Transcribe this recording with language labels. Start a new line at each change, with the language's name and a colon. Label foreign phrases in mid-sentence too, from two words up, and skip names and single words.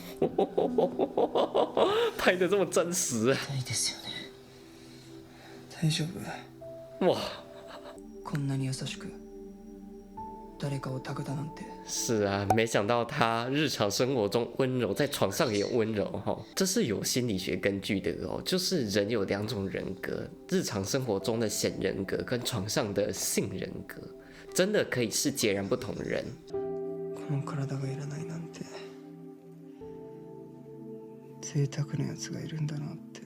Chinese: 拍的这么真实。
Japanese: 痛いですよね。大丈夫？
Chinese: 哇，
Japanese: こんなに優しく誰かを抱くだなんて。
Chinese: 是啊，没想到他日常生活中温柔，在床上也有温柔哈，这是有心理学根据的哦。就是人有两种人格，日常生活中的显人格跟床上的性人格，真的可以是截然不同的人。
Japanese: この体がいらないなんて贅沢なやつがいるんだなって。